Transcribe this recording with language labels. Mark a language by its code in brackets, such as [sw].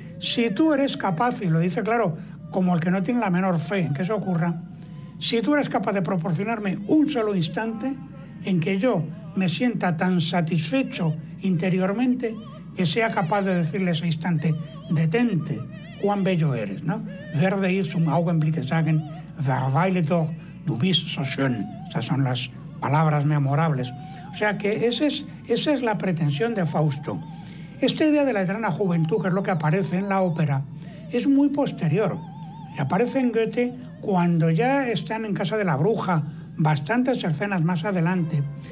[es] Si tú eres capaz, y lo dice claro, como el que no tiene la menor fe en que eso ocurra, si tú eres capaz de proporcionarme un solo instante en que yo me sienta tan satisfecho interiormente que sea capaz de decirle ese instante: detente, cuán bello eres, ¿no? [de] Verde ir zum Augenblick sagen, verweile doch, du bist so schön. [es] Esas son las palabras memorables. O sea que esa es la pretensión de Fausto. Esta idea de la eterna juventud, que es lo que aparece en la ópera, es muy posterior. Aparece en Goethe cuando ya están en casa de la bruja, bastantes escenas más adelante.